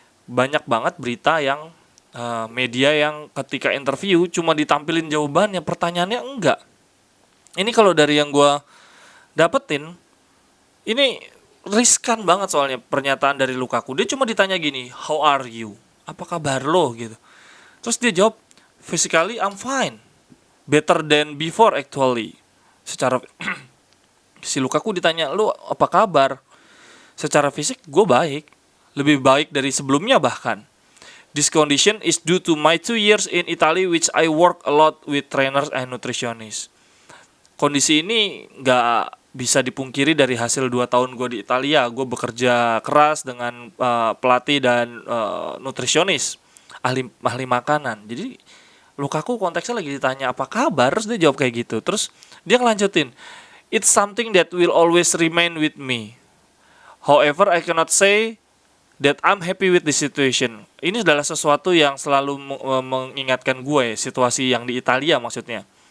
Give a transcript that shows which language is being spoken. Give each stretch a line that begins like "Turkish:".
Indonesian: Banyak banget berita yang media yang ketika interview cuma ditampilin jawabannya, pertanyaannya enggak. Ini kalau dari yang gue dapetin, ini riskan banget soalnya pernyataan dari Lukaku. Dia cuma ditanya gini,
English: how are you?
Indonesian: Apa kabar lo gitu. Terus dia jawab,
English: physically I'm fine, better than before actually.
Indonesian: Secara si Lukaku ditanya, lu apa kabar? Secara fisik gue baik, lebih baik dari sebelumnya bahkan.
English: This condition is due to my 2 years in Italy which I work a lot with trainers and nutritionists.
Indonesian: Kondisi ini gak bisa dipungkiri dari hasil 2 tahun gue di Italia. Gue bekerja keras dengan pelatih dan nutrisionis, ahli makanan. Jadi Lukaku konteksnya lagi ditanya apa kabar, terus dia jawab kayak gitu. Terus dia ngelanjutin,
English: it's something that will always remain with me. However, I cannot say that I'm happy with the situation.
Indonesian: Ini adalah sesuatu yang selalu mengingatkan gue, situasi yang di Italia maksudnya.